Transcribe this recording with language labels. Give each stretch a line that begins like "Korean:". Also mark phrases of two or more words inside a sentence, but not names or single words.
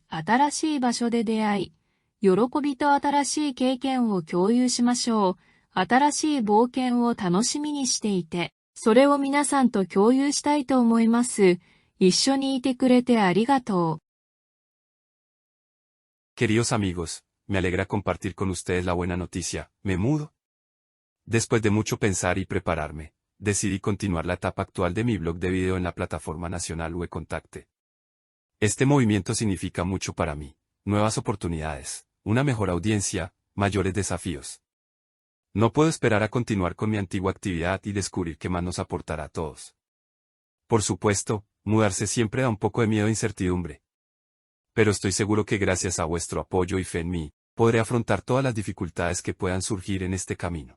Japanese: 新しい場所で出会い、喜びと新しい経験を共有しましょう。新しい冒険を楽しみにしていて、それを皆さんと共有したいと思います。一緒にいてくれてありがとう。
Spanish: Queridos amigos, me alegra compartir con ustedes la buena noticia. Me mudo. Después de mucho pensar y prepararme, decidí continuar la etapa actual de mi blog de video en la plataforma nacional WeContacte. Este movimiento significa mucho para mí. Nuevas oportunidades, una mejor audiencia, mayores desafíos. No puedo esperar a continuar con mi antigua actividad y descubrir qué más nos aportará a todos. Por supuesto, mudarse siempre da un poco de miedo e incertidumbre. Pero estoy seguro que gracias a vuestro apoyo y fe en mí, podré afrontar todas las dificultades que puedan surgir en este camino.